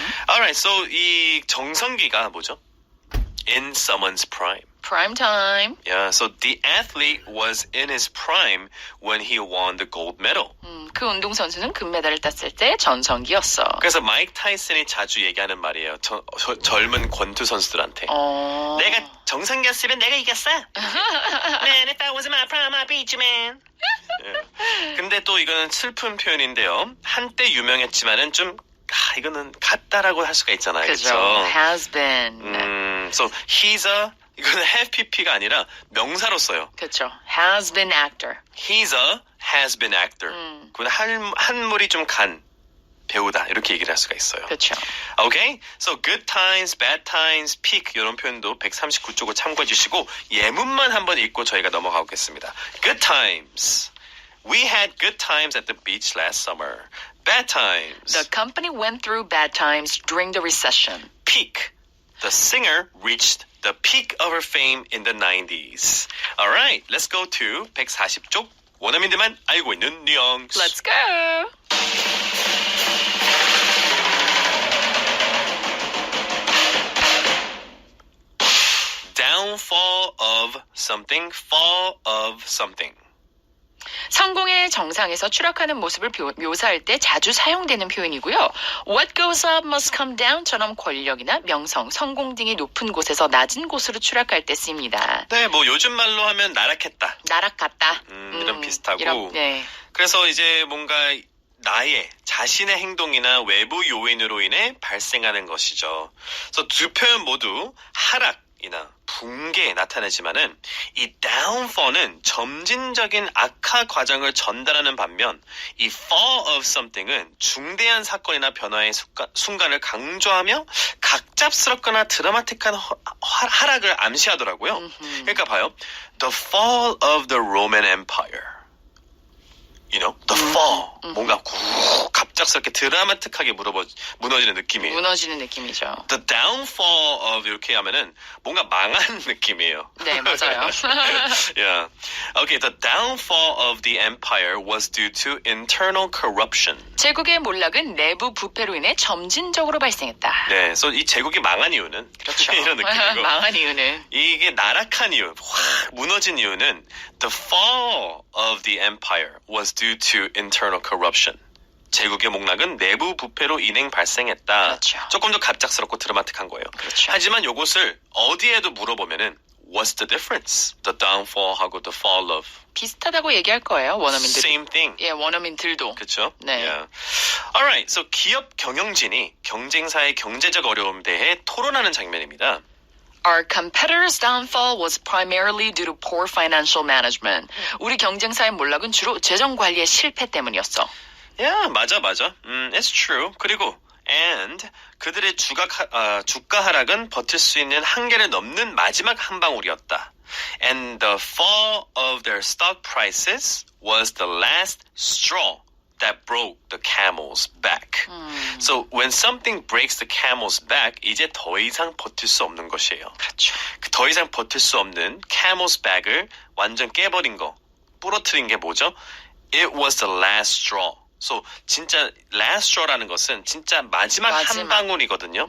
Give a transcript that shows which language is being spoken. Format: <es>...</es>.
<ko>Alright, so 이 정성기가 뭐죠?</ko> <en>In someone's prime. Prime time. Yeah, so the athlete was in his prime when he won the gold medal.</en> <ko>그 운동선수는 금메달을 땄을 때 전성기였어. 그래서 마이크 타이슨이 자주 얘기하는 말이에요. 젊은 권투 선수들한테. 내가 정상기였으면 내가 이겼어.</ko> <en>Man, if that was my prime, I beat you, man.</en> <ko>예. 근데 또 이거는 슬픈 표현인데요. 한때 유명했지만은 좀 이거는 같다라고 할 수가 있잖아요. 그죠. 그렇죠?</ko> <en>Has been.</en> <ko>So 이거는 have pp가 아니라 명사로 써요.</ko> <en>그렇죠. Has been actor. He's a has been actor.</en> <ko>그건 한물이 좀 간 배우다 이렇게 얘기를 할 수가 있어요. 그렇죠. Okay, so good times, bad times, peak 이런 표현도 139쪽을 참고해 주시고 예문만 한번 읽고 저희가 넘어가겠습니다.</ko> <en>Good times. We had good times at the beach last summer. Bad times. The company went through bad times during the recession. Peak. The singer reached the peak of her fame in the 90s. Alright, let's go to</en> <ko>140쪽 원어민들만 알고 있는 뉘앙스.</ko> <en>Let's go. Downfall of something, fall of something.</en> <ko>성공의 정상에서 추락하는 모습을 묘사할 때 자주 사용되는 표현이고요.</ko> <en>What goes up must come down</en> <ko>처럼 권력이나 명성, 성공 등이 높은 곳에서 낮은 곳으로 추락할 때 쓰입니다. 네, 뭐 요즘 말로 하면 나락했다. 나락 같다. 이런 비슷하고. 네. 그래서 이제 뭔가 나의 자신의 행동이나 외부 요인으로 인해 발생하는 것이죠. 그래서 두 표현 모두 하락이나 붕괴에 나타내지만은 이 downfall은 점진적인 악화 과정을 전달하는 반면 이 fall of something은 중대한 사건이나 변화의 순간을 강조하며 각잡스럽거나 드라마틱한 하락을 암시하더라고요. 그러니까 봐요.</ko> <en>The fall of the Roman Empire. You know, the fall.</en> <ko>뭔가 갑자기 갑작스럽게 드라마틱하게 무너지는 느낌이에요. 무너지는 느낌이죠. The downfall of 이렇게 하면은 뭔가 망한 느낌이에요. 네, 맞아요.</ko> <en>Yeah. Okay, the downfall of the empire was due to internal corruption.</en> <ko>제국의 몰락은 내부 부패로 인해 점진적으로 발생했다. 네, so 이 제국이 망한 이유는 그렇죠. 이런 느낌이고 망한 이유는 이게 나락한 이유, 확 무너진 이유는</ko> <en>the fall of the empire was due to internal corruption.</en> <ko>제국의 목락은 내부 부패로 인행 발생했다. 그렇죠. 조금 더 갑작스럽고 드라마틱한 거예요. 그렇죠. 하지만 요것을 어디에도 물어보면은</ko> <en>What's the difference? The downfall하고 the fall of</en> <ko>비슷하다고 얘기할 거예요. 원어민들이.</ko> <en>same thing.</en> <ko>예, 원어민들도. 그렇죠? 네.</ko> <en>Yeah.</en> <ko>Alright, so 기업 경영진이 경쟁사의 경제적 어려움 대해 토론하는 장면입니다.</ko> <en>Our competitor's downfall was primarily due to poor financial management.</en> <ko>우리 경쟁사의 몰락은 주로 재정 관리의 실패 때문이었어.</ko> <en>Yeah, 맞아. It's true.</en> <ko>그리고 and 그들의 주가 하락은 버틸 수 있는 한계를 넘는 마지막 한 방울이었다.</ko> <en>And the fall of their stock prices was the last straw that broke the camel's back. So when something breaks the camel's back,</en> <ko>이제 더 이상 버틸 수 없는 것이에요. 그렇죠. 더 이상 버틸 수 없는 camel's back을 완전 깨버린 거, 부러뜨린 게 뭐죠?</ko> <en>It was the last straw.</en> <ko>So 진짜 last straw라는 것은 진짜 마지막 한 방울이거든요.</ko>